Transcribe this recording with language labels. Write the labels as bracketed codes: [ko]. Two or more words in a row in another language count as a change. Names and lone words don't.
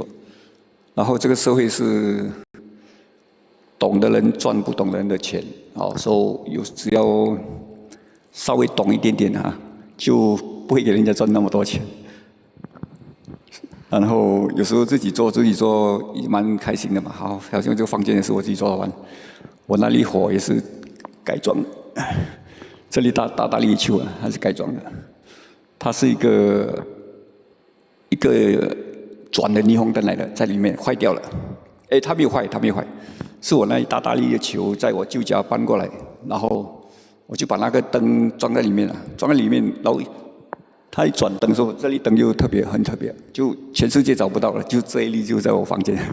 [zh] 然後這個社會是懂的人賺不懂的人的錢，所以只要稍微懂一點點就不會給人家賺那麼多錢。然後有時候自己做也蠻開心的嘛。好像這個房間也是我自己做的完，我那裡火也是改裝，這裡大力球還是改裝的。它是一個一个转的霓虹灯来的，在里面坏掉了。哎，它没有坏，是我那一大粒的球在我舅家搬过来，然后我就把那个灯装在里面了，然后它一转灯的时候，这粒灯就很特别，就全世界找不到了，就这一粒就在我房间。